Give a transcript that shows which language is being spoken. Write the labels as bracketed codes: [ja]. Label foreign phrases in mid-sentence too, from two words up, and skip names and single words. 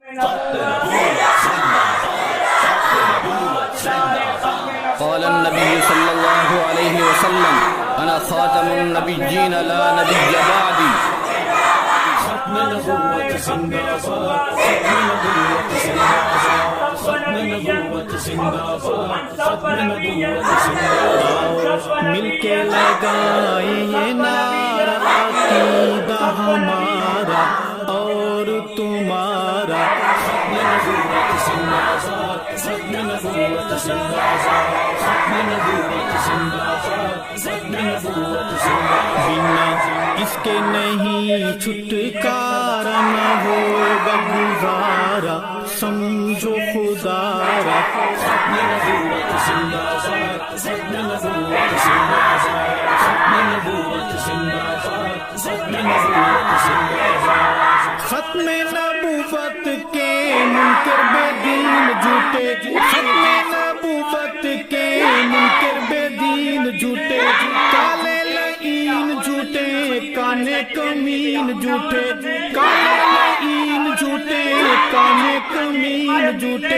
[ar] قال النبي صلى الله عليه وسلم أنا خاتم النبيين لا نبي بعدي. [ur] ختم نبوت زندہ باد، ختم نبوت زندہ باد، ختم نبوت زندہ باد، ختم نبوت زندہ باد. مل کے لگائیں یہ نعرہ عقیدہ ہمارا اور تمہارا. ختم نبوت زندہ باد، ختم نبوت زندہ باد، ختم نبوت زندہ باد، ختم نبوت زندہ باد. بنا اس کے نہیں چھٹکارا نہ ہوگا گزارا، سمجھو خدا را. ختم نبوت زندہ باد، ختم نبوت زندہ باد، ختم نبوت زندہ باد، ختم نبوت زندہ باد. ختم نبوت کے منکر بے دین جھوٹے، ختم نبوت کے منکر بے دین جھوٹے، کالے لعین جھوٹے، کانے کمین جھوٹے، کالے لعین جھوٹے، کانے کمین جھوٹے.